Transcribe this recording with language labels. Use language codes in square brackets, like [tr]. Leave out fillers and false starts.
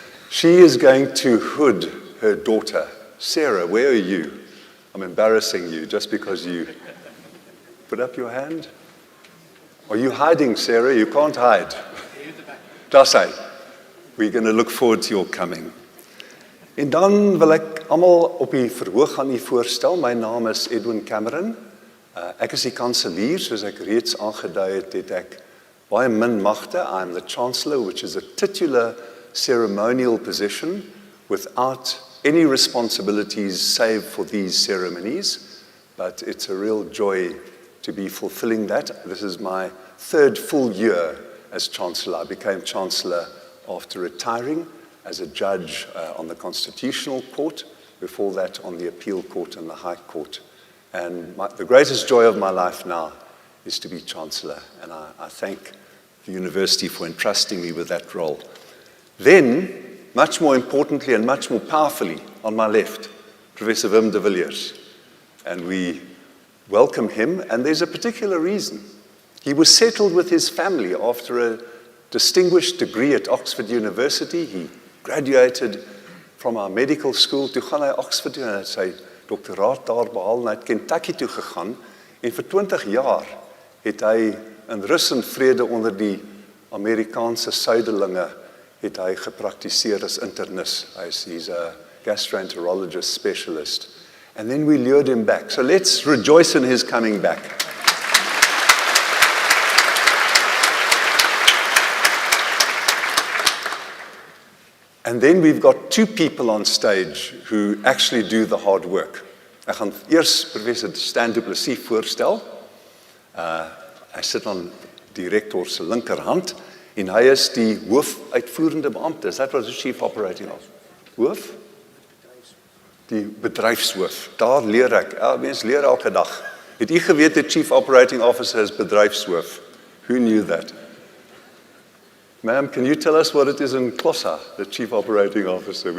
[en] She is going to hood her daughter. Sarah, where are you? I'm embarrassing you just because you put up your hand. Are you hiding, Sarah? You can't hide. [af] Daar sy. [en] We're going to look forward to your coming. [af] En dan wil ek almal op die verhoog aan u voorstel. My naam is Edwin Cameron. Ek is die kanselier, soos ek reeds aangedui het, het ek baie min magte. [en] I'm the Chancellor, which is a titular ceremonial position without any responsibilities save for these ceremonies. But it's a real joy to be fulfilling that. This is my 3rd full year as Chancellor. I became Chancellor after retiring as a judge on the Constitutional Court, before that on the Appeal Court and the High Court. And the greatest joy of my life now is to be Chancellor, and I thank the university for entrusting me with that role. Then, much more importantly and much more powerfully, on my left, Professor Wim de Villiers. And we welcome him, and there's a particular reason. He was settled with his family after a distinguished degree at Oxford University. He graduated from our medical school. [af] Toe gaan hy Oxford toe en hy het sy doktoraat daar behaal en hy het Kentucky toe gegaan. En vir 20 jaar het hy in rus en vrede onder die Amerikaanse suiderlinge het hy gepraktiseer as internis. [en] He's a gastroenterologist specialist. And then we lured him back. So let's rejoice in his coming back. And then we've got 2 people on stage who actually do the hard work. [af] Ek gaan eers Professor Stan du Plessis voorstel. Hy sit aan die rektor se linkerhand en hy is die hoofuitvoerende beampte. [en] Is that was the chief operating officer? [af] Hoof? Die bedryfshoof. Daar leer ek. Mens leer elke dag. Het u geweet die chief operating officer is bedryfshoof? [en] Who knew that? Ma'am, can you tell us what it is in Xhosa, the Chief Operating Officer?